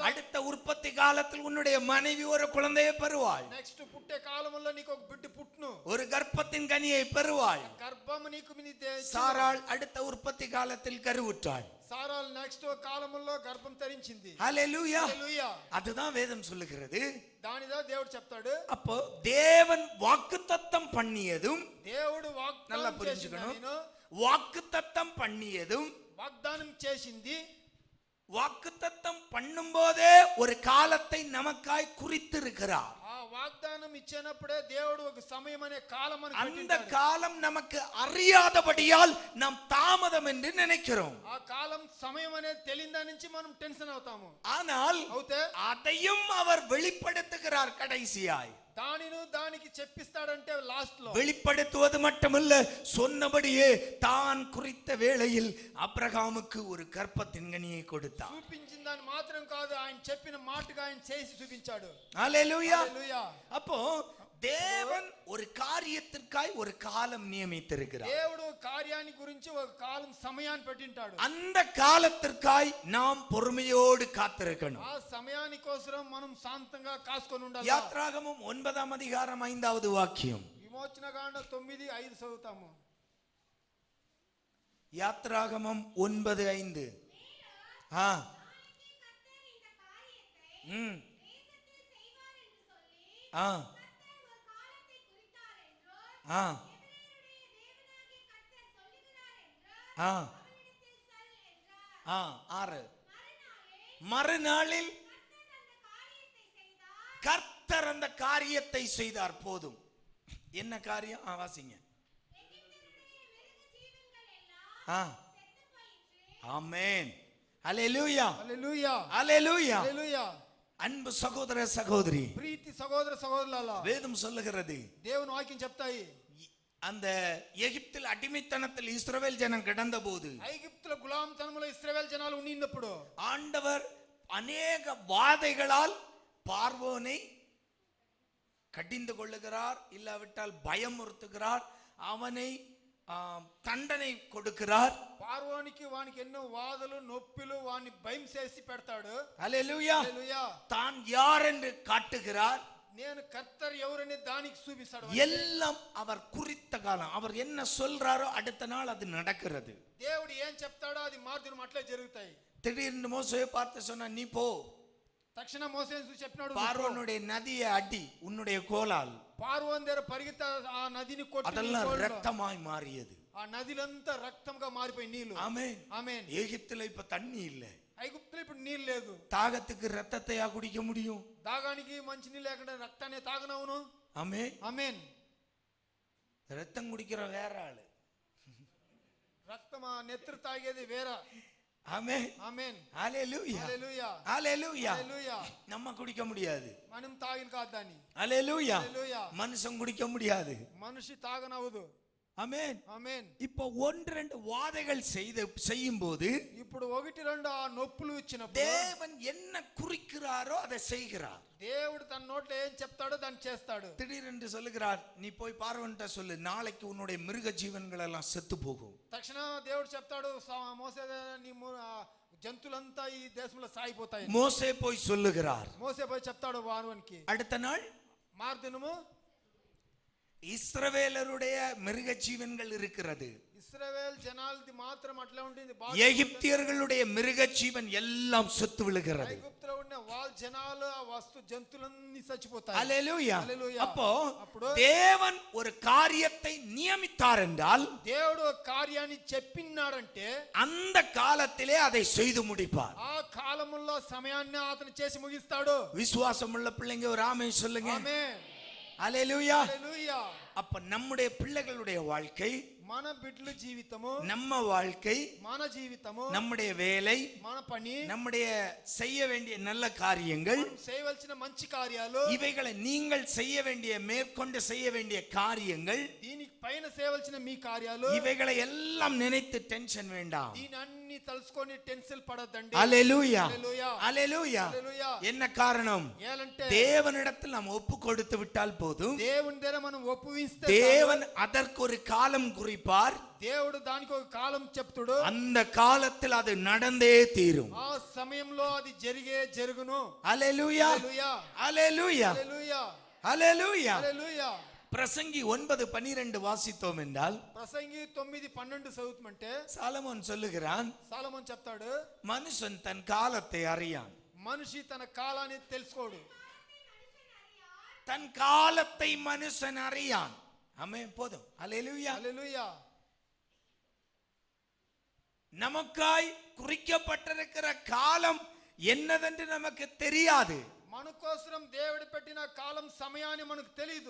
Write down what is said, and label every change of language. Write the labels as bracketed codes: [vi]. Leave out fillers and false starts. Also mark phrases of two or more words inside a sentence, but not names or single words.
[ta] அடுத்த உற்பத்தி காலத்தில் உன்னுடைய மனைவி ஒரு குழந்தையை பெறுவாள். [te] నెక్స్ట్ పుట్టే కాలంలో నీకు ఒక బిడ్డ పుట్టును, [ta] ஒரு கர்ப்பத்தின் கனியை பெறுவாள். [te] గర్భం నీకు [ta] சாராள் அடுத்த உற்பத்தி காலத்தில் கருவுற்றாள். [te] సారాల్ నెక్స్ట్ కాలంలో గర్భం ధరించింది. [ta] ஹல்லேலூயா. [te] హల్లెలూయా. [ta] அதுதான் வேதம் சொல்லுகிறது. [te] దానిదా దేవుడు చెప్తాడు. [ta] அப்போ தேவன் வாக்குத்தத்தம் பண்ணியதும், [te] దేవుడు [ta] நல்லா [te] వాగ్దానం [ta] புரிஞ்சுக்கணும், [te] చేసింది, [ta] வாக்குத்தத்தம் பண்ணியதும், [te] వాగ్దానం చేసింది, [ta] வாக்குத்தத்தம் பண்ணும் போதே ஒரு காலத்தை நமக்காய் குறித்திருக்கிறார். [te] ఆ వాగ్దానం ఇచ్చినప్పుడే దేవుడు ఒక సమయం అనే కాలం అని [ta] அந்த [te] పెట్టింటాడు. [ta] காலம் நமக்கு அறியாதபடியால் நாம் தாமதம் என்று நினைக்கிறோம். [te] ఆ కాలం సమయం అనేది తెలియదా నుంచి మనం టెన్షన్ అవుతాము. [ta] ஆனால் [te] అవుతే [ta] அதையும் அவர் வெளிப்படுத்துகிறார் கடைசியாய். [te] దానికి చెప్పిస్తాడంటే లాస్ట్ లో. [ta] வெளிப்படுத்துவது மட்டுமல்ல, சொன்னபடியே தான் குறித்த வேளையில் ஆபிரகாமுக்கு ஒரு கர்ப்பத்தின் கனியை கொடுத்தார். [te] చూపించిన దాన్ని మాత్రం కాదు, ఆయన చెప్పిన మాటగా ఆయన చేసి చూపించాడు. [ta] ஹல்லேலூயா. [te] హల్లెలూయా. [ta] அப்போ தேவன் ஒரு காரியத்திற்காய் ஒரு காலம் நியமித்திருக்கிறார். [te] దేవుడు కార్యాన్ని గురించి ఒక కాలం సమయాన్ని పెట్టింటాడు. [ta] அந்த కాలத்திற்காய் நாம் பொறுமையோடு காத்திருக்கணும். [te] ఆ సమయాని కోసం మనం శాంతంగా కాసుకొని ఉండాలి. [ta] யாத்ராகமம் 9ஆம் அதிகாரம் 5வது வாக்கியம். [te] విమోచన కాండ 9:5 చదువుతాము. [ta] யாத்ராகமம் 9:5. ஆ ஆ ஆ ஆ ஆ 6. மறுநாளில் கர்த்தர் அந்த காரியத்தை செய்தார். போதும். என்ன காரியம்? வாசிங்க. ஆமென். ஹல்லேலூயா. [te] హల్లెలూయా. [ta] ஹல்லேலூயா. [te] హల్లెలూయా. [ta] அன்பு சகோதர சகோதரி, [te] ప్రీతి సహోదర సహోదరులారా, [ta] வேதம் சொல்லுகிறது, [te] దేవుని వాక్యం చెప్తాయి, [ta] அந்த எகிப்தில் அடிமைத்தனத்தில் இஸ்ரவேல் ஜனம் கிடந்த போது, [te] ఐగుప్తుల గులాంతనములో ఇశ్రాయేల్ జనాలు ఉన్నప్పుడు [ta] ஆண்டவர் அநேக வாதைகளால் பார்வோனை கடிந்து கொள்ளுகிறார், இல்லாவிட்டால் பயமுறுத்துகிறார், அவனை தண்டனை கொடுக்கிறார். [te] பார்வோనికి వానికి ఎన్నో వాదలు నొప్పిలు వాని భయం చేసి పెడతాడు. [ta] ஹல்லேலூயா. [te] హల్లెలూయా. [ta] தான் யார் என்று காட்டுகிறார். [te] నేను కర్తర్ ఎవరని దానికి చూపిస్తాడు. [ta] எல்லாம் அவர் குறித்த காலம், அவர் என்ன சொல்றாரோ அடுத்த நாள் அது நடக்கிறது. [te] దేవుడు ఏం చెప్తాడో అది మార్గం అట్లే జరుగుతాయి. [ta] திடீர்னு மோசேயை பார்த்து சொன்னா, நீ போ, [te] తక్షణ మోసే చెప్పినాడు, [ta] பார்வோனுடைய நதியை அடி உன்னுடைய கோலால். [te] పార్వోన్ దగ్గర పరిగెత్త ఆ నదిని కొట్టి, [ta] அதெல்லாம் ரத்தமாய் மாறியது. [te] ఆ నదిలంతా రక్తంగా మారిపోయి నీళ్లు. [ta] ஆமென். [te] ఆమేన్. [ta] எகிப்துல இப்ப தண்ணி இல்ல. [te] ఐగుప్తులో ఇప్పుడు నీళ్ళు లేదు. [ta] தாகத்துக்கு ரத்தத்தையா குடிக்க முடியும்? [te] దాగానికి మంచి నీళ్ళు లేకుండా రక్తాన్ని తాగనవును. [ta] ஆமென். [te] ఆమేన్. [ta] ரத்தம் குடிக்கிற வேற ஆளு, [te] రక్తం నెత్తురు తాగేది వేరే. [ta] ஆமென். [te] ఆమేన్. [ta] ஹல்லேலூயா. [te] హల్లెలూయా. [ta] ஹல்லேலூயா. [te] హల్లెలూయా. [ta] நம்ம குடிக்க முடியாது. [te] మనం తాగిన కాదు దాన్ని. [ta] ஹல்லேலூயா. [te] హల్లెలూయా. [ta] மனுஷன் குடிக்க முடியாது. [te] మనిషి తాగనవదు. [ta] ஆமென். [te] ఆమేన్. [ta] இப்போ 1-2 வாதைகள் செய்யும் போது, [te] ఇప్పుడు 1-2 ఆ నొప్పులు ఇచ్చినప్పుడు [ta] தேவன் என்ன குறிக்கிறாரோ அதை செய்கிறார். [te] దేవుడు తన నోట్లో ఏం చెప్తాడో దాన్ని చేస్తాడు. [ta] திடீரென்று சொல்லுகிறார், நீ போய் பார்வோன்ட்ட சொல்லு, நாளைக்கு உன்னுடைய மிருக ஜீவன்கள் எல்லாம் செத்து போகும். [te] తక్షణ దేవుడు చెప్తాడు, మోసే నీ జంతువులంతా ఈ దేశంలో సాగిపోతాయి. [ta] மோசே போய் சொல்லுகிறார். [te] మోసే పోయి చెప్తాడు వానికి. [ta] அடுத்த நாள் [te] మార్దినము [ta] இஸ்ரவேலருடைய மிருக ஜீவன்கள் இருக்கிறது. [te] ఇశ్రాయేల్ జనాలది మాత్రం అట్లా ఉంటుంది. [ta] எகிப்தியர்களுடைய மிருக ஜீவன் எல்லாம் செத்து விழுகிறது. [te] ఐగుప్తులో ఉన్న వాళ్ళ జనాలు ఆ వస్తు జంతువులన్నీ చచ్చిపోతాయి. [ta] ஹல்லேலூயா. [te] హల్లెలూయా. [ta] அப்போ தேவன் ஒரு காரியத்தை நியமித்தார் என்றால், [te] దేవుడు కార్యాన్ని చెప్పినాడంటే [ta] அந்த காலத்திலே அதை செய்து முடிப்பார். [te] ఆ కాలములో సమయాన్ని అతను చేసి ముగిస్తాడు. [ta] விசுவாசம் உள்ள பிள்ளைங்க ஒரு ஆமென் சொல்லுங்க. [te] ఆమేన్. [ta] ஹல்லேலூயா. [te] హల్లెలూయా. [ta] அப்ப நம்முடைய பிள்ளைகளுடைய வாழ்க்கை, [te] మన బిడ్డల జీవితము, [ta] நம்ம வாழ்க்கை, [te] మన జీవితము, [ta] நம்முடைய வேலை, [te] మన పని, [ta] நம்முடைய செய்ய வேண்டிய நல்ல காரியங்கள், [te] చేయవలసిన మంచి కార్యాలు, [ta] இவைகளை நீங்கள் செய்ய வேண்டிய மேற்கொண்டு செய்ய வேண்டிய காரியங்கள், [te] దీనికి పైన చేయవలసిన మీ కార్యాలు, [ta] இவைகளை எல்லாம் நினைத்து டென்ஷன் வேண்டாம். [te] దీని అన్ని తలుసుకొని టెన్షన్ పడొద్దండి. [ta] அல்லேலூயா, [te] హల్లెలూయా, [ta] அல்லேலூயா. [te] హల్లెలూయా. [ta] என்ன காரணம்? [te] ఏలంటే [ta] தேவனிடத்தில் நாம் ஒப்பு கொடுத்து விட்டால் போதும். [te] దేవుని దగ్గర మనం ఒప్పువిస్తే [ta] தேவன் அதற்கு ஒரு காலம் குறிப்பார். [te] దేవుడు దానికి ఒక కాలం చెప్తాడు. [ta] அந்த காலத்தில் அது நடந்தே தீரும். [te] ఆ సమయంలో అది జరుగును. [ta] அல்லேலூயா, [te] హల్లెలూయా, [ta] அல்லேலூயா, [te] హల్లెలూయా, [ta] அல்லேலூயா. [te] హల్లెలూయా. [ta] பிரசங்கி 9:12 வாசித்தோம் என்றால், [te] ప్రసంగి 9:12 చదువుతుంటే [ta] சாலமோன் சொல்லுகிறான், [te] సాలమోన్ చెప్తాడు, [ta] மனுஷன் தன் காலத்தை அறியான். [te] మనిషి తన కాలాన్ని తెలుసుకోడు. [ta] தன் காலத்தை மனுஷன் அறியான். ஆமென். போதும். அல்லேலூயா. [te] హల్లెలూయా. [ta] நமக்காய் குறிக்கப்பட்டிருக்கிற காலம் என்னதென்று நமக்கு தெரியாது. [te] మన కోసం దేవుడు పెట్టిన కాలం సమయాన్ని మనకు తెలియదు.